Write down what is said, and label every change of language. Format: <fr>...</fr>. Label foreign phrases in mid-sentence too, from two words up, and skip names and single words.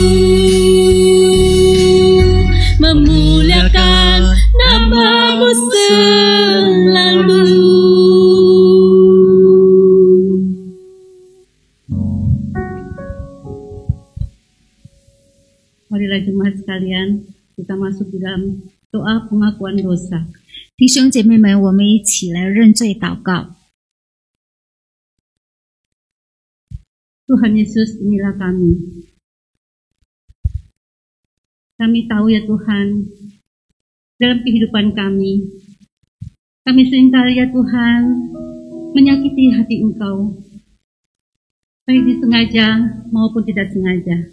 <id>Memuliakan nama-Mu selalu. Marilah jemaat sekalian, kita masuk di dalam doa pengakuan dosa.</id> <zh>弟兄姐妹们，我们一起来认罪祷告。</zh> <id>Tuhan Yesus, inilah kami. Kami tahu ya Tuhan, dalam kehidupan kami seringkali ya Tuhan menyakiti hati Engkau, baik disengaja maupun tidak sengaja.</id>